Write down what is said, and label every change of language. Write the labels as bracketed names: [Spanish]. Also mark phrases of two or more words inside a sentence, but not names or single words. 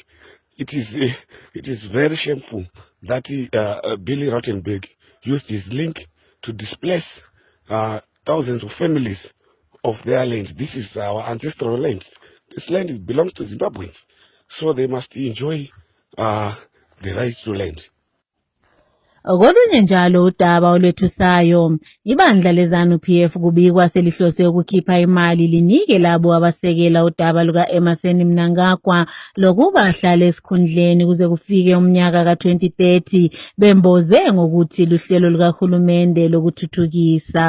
[English] It is very shameful that Billy Rautenbach used his link to displace thousands of families of their land. This is our ancestral land. This land belongs to Zimbabweans, so they must enjoy the right to land. [North Ndebele] Kolunye njalo udaba olwethusayo, ibandla leZANU-PF kubikwa selihlose ukukhipha imali linike labo abasekela udaba luka-Emmerson Mnangagwa lokuba ahlale esikhundleni kuze kufike umnyaka ka-2030 bemboze ngokuthi luhlelo lukahulumende lokuthuthukisa.